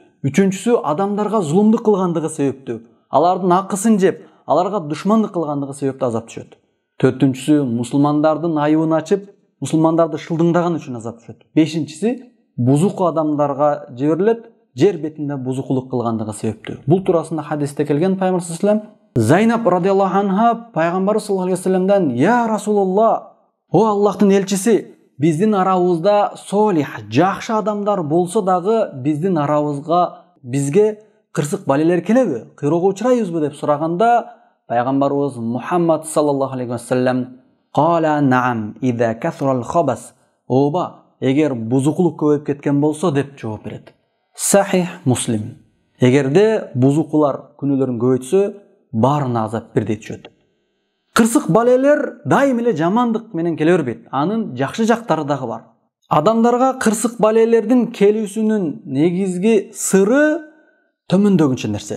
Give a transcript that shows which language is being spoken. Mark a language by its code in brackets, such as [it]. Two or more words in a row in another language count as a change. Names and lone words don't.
[ky] Үчүнчүсү адамдарга зулумдук кылгандыгы себептүү. Алардын акысын жеп, аларга душмандык кылгандыгы себептүү азап түшөт. Төртүнчүсү мусулмандардын айыбын ачып, мусулмандарды шылдыңдаган үчүн азап түшөт. Бешинчиси бузуку адамдарга жиберилет, жер бетинде бузукулук кылгандыгы себептүү. Бул туурасында хадисте келген Пайгамбар [ar] صلى الله عليه وسلم [ky] Зайнап [ar] رضي الله عنها [ky] Пайгамбар [ar] صلى الله عليه وسلم: "يا رسول الله, [ky] о Аллахтын элчиси, биздин арабызда солих, жакшы адамдар болсо дагы биздин арабызга бизге кырсык балелер келеби? Кыйроого учурайбызбы?" деп сураганда Пайгамбарыбыз Мухаммад [ar] صلى الله عليه وسلم: "قال نعم إذا كثر الخبث." [ky] Оба, эгер бузукулук көбөйүп кеткен болсо деп жооп берет. Сахих Муслим. Эгерде бузукулар күнөөлөрүн көбөйтсө, баарына азап бирдей түшөт. Кырсык балелер дайым эле жамандык менен келе бербейт. Анын жакшы жактары дагы бар. Адамдарга кырсык балелердин келүүсүнүн негизги сыры төмөндөгүнчө нерсе.